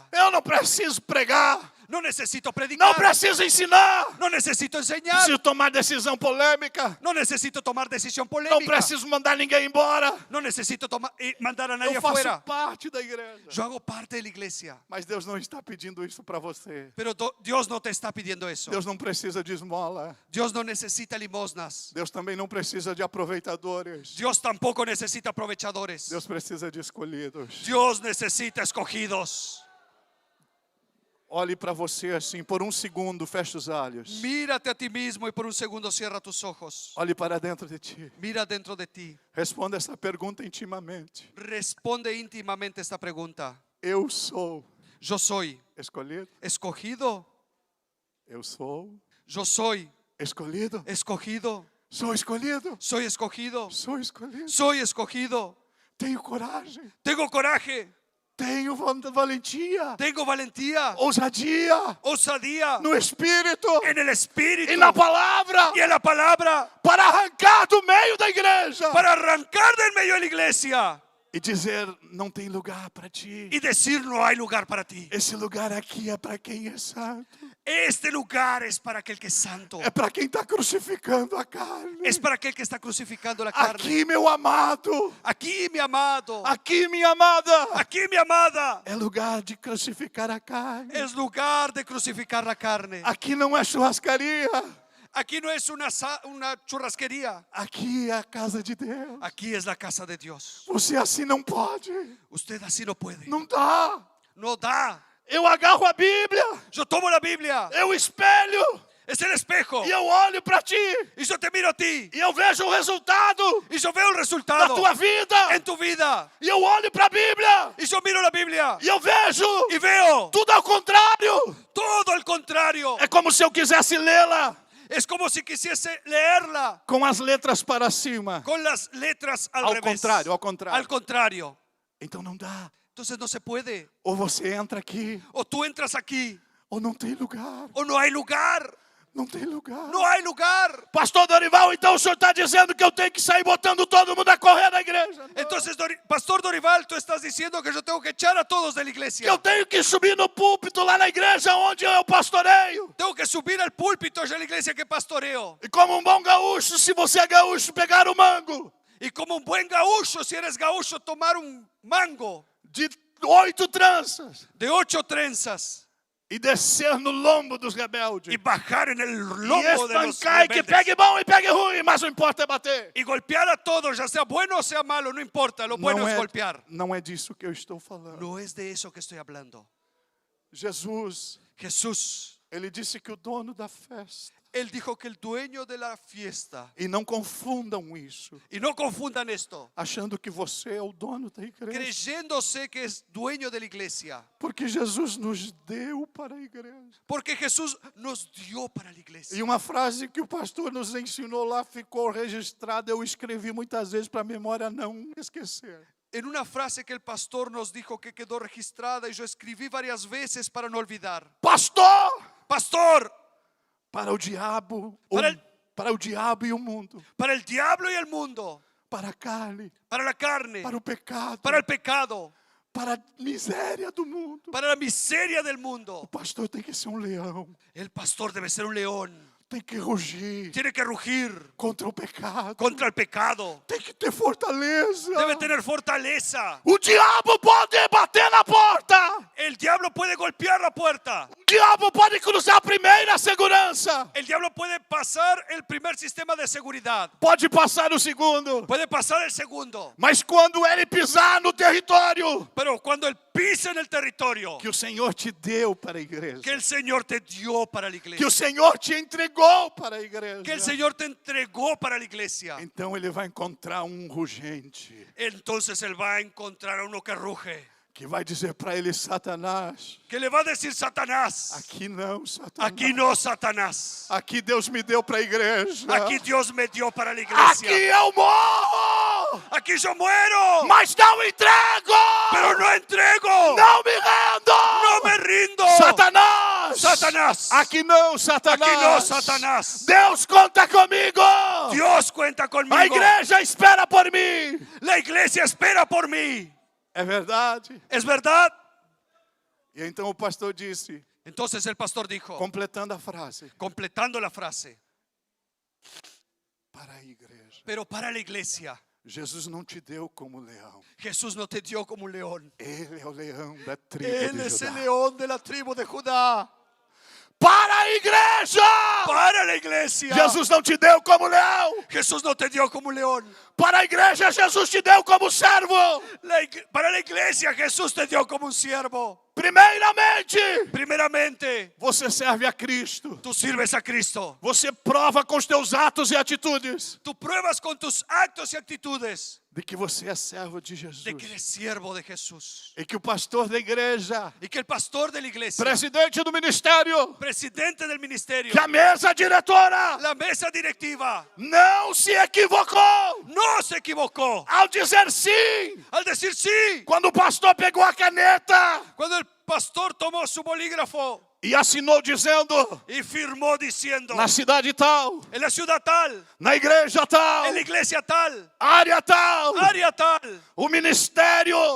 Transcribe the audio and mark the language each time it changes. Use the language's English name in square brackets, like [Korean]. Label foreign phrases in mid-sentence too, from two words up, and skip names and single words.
[Portuguese] Eu não preciso pregar. [Spanish] No necesito [Portuguese] Não [Spanish] predicar. [Portuguese] preciso ensinar. [Spanish] No necesito enseñar. [Portuguese] Preciso tomar decisão polêmica. [Spanish] No necesito tomar decisión [Portuguese] Não [Spanish] polémica. [Portuguese] preciso mandar ninguém embora. [Spanish] No necesito mandar a nadie [Portuguese] Eu faço [Spanish] afuera. [Portuguese] parte da igreja. [Spanish] Yo hago parte de la iglesia. [Portuguese] Mas Deus não está pedindo isso para você. [Spanish] Pero Dios no te está pidiendo eso. [Portuguese] Deus não precisa de esmola. [Spanish] Dios no necesita limosnas. [Portuguese] Deus também não precisa de aproveitadores. [Spanish] Dios tampoco necesita aprovechadores. [Portuguese] Deus precisa de escolhidos. [Spanish] Dios necesita escogidos. [Portuguese] Olhe para você assim, por um segundo, feche os olhos. [Spanish] Mírate a ti mismo y por un segundo cierra tus ojos. [Portuguese] Olhe para dentro de ti. [Spanish] Mira dentro de ti. [Portuguese] Responda essa pergunta intimamente. [Spanish] Responde íntimamente esta pregunta. [Portuguese] Eu sou [Spanish] Yo soy [Portuguese] escolhido? [Spanish] escogido. [Portuguese] Eu sou [Spanish] Yo soy [Portuguese] escolhido? [Spanish] escogido. [Portuguese] Sou escolhido? [Spanish] Soy escogido. [Portuguese] Sou escolhido? [Spanish] Soy escogido. [Portuguese] Tenho coragem. [Spanish] Tengo coraje. [Portuguese] Tenho valentia. [Spanish] Tengo valentía. [Portuguese] Ousadia. [Spanish] Osadía. [Portuguese] No Espírito. [Spanish] En el Espíritu. [Portuguese] E na palavra. [Spanish] Y en la palabra. [Portuguese] Para arrancar do meio da igreja. [Spanish] Para arrancar del medio de la iglesia. [Portuguese] E dizer, não tem lugar para ti. [Spanish] Y decir no hay lugar para ti. [Portuguese] Esse lugar aqui é para quem é santo. [Spanish] Este lugar es para aquel que es santo. [Portuguese] É para quem está crucificando a carne. [Spanish] Es para aquel que está crucificando la carne. [Portuguese] Aqui, meu amado. [Spanish] Aquí, mi amado. [Portuguese] Aqui, minha amada. [Spanish] Aquí, mi amada. [Portuguese] É lugar de crucificar a carne. [Spanish] Es lugar de crucificar la carne. [Portuguese] Aqui não é churrascaria. [Spanish] Aquí no es una churrasquería. [Portuguese] Aqui é a casa de Deus. [Spanish] Aquí es la casa de Dios. [Portuguese] Você assim não pode. [Spanish] Usted así no puede. [Portuguese] Não dá. [Spanish] No da. [Portuguese] Eu agarro a Bíblia. [Spanish] Yo tomo la Biblia. [Portuguese] Eu espelho. [Spanish] Es el espejo. [Portuguese] E eu olho para ti. [Spanish] Y yo te miro a ti. [Portuguese] E eu vejo o resultado [Spanish] Y yo veo el [Portuguese] da [Spanish] resultado [Portuguese] tua vida. [Spanish] en tu vida. [Portuguese] E eu olho para a Bíblia. [Spanish] Y yo miro la Biblia. [Portuguese] E eu vejo [Spanish] Y veo [Portuguese] tudo ao contrário. [Spanish] todo al contrario. [Portuguese] É como se eu quisesse lê-la [Spanish] Es como si quisiese leerla [Portuguese] com as letras para cima. [Spanish] con las letras al [Portuguese] Ao [Spanish] revés. [Portuguese] contrário, ao contrário. [Spanish] Al contrario. [Portuguese] Então não dá. [Spanish] Entonces no se puede. [Portuguese] Ou você entra aqui, [Spanish] O tú entras aquí [Portuguese] ou não tem lugar. [Spanish] o no hay lugar. [Portuguese] Não tem lugar. [Spanish] No hay lugar. [Portuguese] Pastor Dorival, então o senhor está dizendo que eu tenho que sair botando todo mundo a correr da igreja? Não. [Spanish] Entonces, Pastor Dorival, tú estás diciendo que yo tengo que echar a todos de la [Portuguese] Que [Spanish] iglesia. [Portuguese] eu tenho que subir no púlpito lá na igreja onde eu pastoreio. [Spanish] Tengo que subir al púlpito de la iglesia que pastoreo. [Portuguese] E como um bom gaúcho, se você é gaúcho, pegar o mango [Spanish] Y como un buen gaúcho, si eres gaúcho, tomar un mango [Portuguese] de 8 tranças [Spanish] de 8 trenzas [Portuguese] e descer no lombo dos rebeldes. [Spanish] y bajar en el [Portuguese] E [Spanish] lombo de los [Portuguese] espancar e que [Spanish] rebeldes. [Portuguese] pegue bom e pegue ruim, mas o importa é bater. [Spanish] Y golpear a todos, ya sea bueno o sea malo, no importa, lo bueno es golpear. [Portuguese] Não é disso que eu estou falando. [Spanish] No es de eso que estoy hablando. [Portuguese] Jesus, [Spanish] Jesús, [Portuguese] ele disse que o dono da festa. [Spanish] Él dijo que el dueño de la fiesta, [Portuguese] E não confundam isso, [Spanish] y no confundan esto, [Portuguese] achando que você é o dono da igreja. [Spanish] creyéndose que es dueño de la iglesia, [Portuguese] Porque Jesus nos deu para a igreja. [Spanish] porque Jesús nos dio para la iglesia. [Portuguese] E uma frase que o pastor nos ensinou lá ficou registrada. Eu escrevi muitas vezes para a memória não esquecer. [Spanish] En una frase que el pastor nos dijo que quedó registrada y yo escribí varias veces para no olvidar. [Portuguese] Pastor, [Spanish] Pastor, [Portuguese] para o diabo, para o diabo e o mundo, [Spanish] para el diablo y el mundo, [Portuguese] para a carne, [Spanish] para la carne, [Portuguese] para o pecado, [Spanish] para el pecado, [Portuguese] para a miséria do mundo. [Spanish] para la miseria del [Portuguese] O [Spanish] mundo. [Portuguese] pastor tem que ser um leão, [Spanish] El pastor debe ser un león. [Portuguese] tem que rugir [Spanish] Tiene que rugir [Portuguese] contra o pecado, [Spanish] contra el pecado. [Portuguese] tem que ter fortaleza. [Spanish] Debe tener fortaleza. [Portuguese] O diabo pode bater na porta, [Spanish] El diablo puede golpear la puerta. [Portuguese] o diabo pode cruzar a primeira segurança, [Spanish] El diablo puede pasar el primer sistema de seguridad. [Portuguese] pode passar o segundo, [Spanish] Puede pasar el segundo. [Portuguese] mas quando ele pisar no território [Spanish] Pero cuando él pisa en el territorio [Portuguese] que o Senhor te deu para a igreja, [Spanish] que el Señor te dio para la [Portuguese] que o [Spanish] iglesia, [Portuguese] Senhor te entregou para a igreja, [Spanish] que el Señor te entregó para la iglesia, [Portuguese] então ele vai encontrar um rugente [Spanish] entonces él va a encontrar a uno que ruge, [Portuguese] que vai dizer para ele: Satanás, [Spanish] que le va a decir: Satanás, [Portuguese] aqui não, Satanás. [Spanish] aquí no, Satanás, [Portuguese] Aqui Deus me deu para a igreja. [Spanish] aquí Dios me dio para la iglesia, [Portuguese] Aqui eu morro, [Spanish] aquí yo muero, [Portuguese] mas não entrego. [Spanish] pero no entrego, [Portuguese] Não me rendo. [Spanish] no me rindo. [Portuguese] Satanás. [Spanish] Satanás. [Portuguese] Aqui não, Satanás. [Spanish] Aquí no, Satanás. [Portuguese] Deus conta comigo. [Spanish] Dios cuenta conmigo. [Portuguese] A igreja espera por mim. [Spanish] La iglesia espera por mí. [Portuguese] É verdade. [Spanish] ¿Es verdad? [Portuguese] E então o pastor disse, [Spanish] Entonces el pastor dijo, [Portuguese] completando a frase, [Spanish] completando la frase, [Portuguese] para a igreja. [Spanish] pero para la iglesia, [Portuguese] Jesus não te deu como leão. [Spanish] Jesús no te dio como un león. [Portuguese] Ele é o leão da tribo [Spanish] Él [Portuguese] de [Spanish] es el [Portuguese] Judá. [Spanish] león de la tribu de Judá. [Portuguese] Para a igreja! [Spanish] Para la iglesia. [Portuguese] Jesus não te deu como leão. [Spanish] Jesús no te dio como un león. [Portuguese] Para a igreja, Jesus te deu como servo. [Spanish] Para la iglesia Jesús te dio como un siervo. [Portuguese] Primeiramente, [Spanish] Primeramente, [Portuguese] você serve a Cristo. [Spanish] tú sirves a Cristo. [Portuguese] Você prova com os teus atos e atitudes [Spanish] Tú pruebas con tus actos y actitudes [Portuguese] de que você é servo de [Spanish] de que [Portuguese] Jesus. [Spanish] eres siervo de Jesús. [Portuguese] E que o pastor da igreja, [Spanish] Y que el pastor de la iglesia, [Portuguese] presidente do ministério, [Spanish] presidente del ministerio, [Portuguese] que a mesa diretora [Spanish] la mesa directiva, [Portuguese] não se equivocou [Spanish] no se equivocó [Portuguese] ao dizer sim. [Spanish] al decir sí. [Portuguese] Quando o pastor pegou a caneta [Spanish] Cuando el pastor tomó su bolígrafo [Portuguese] e assinou dizendo, [Spanish] y firmó diciendo, [Portuguese] na cidade tal, [Spanish] en la ciudad tal, [Portuguese] na igreja tal, [Spanish] en la iglesia tal, [Portuguese] área tal, [Spanish] área tal, [Portuguese] o ministério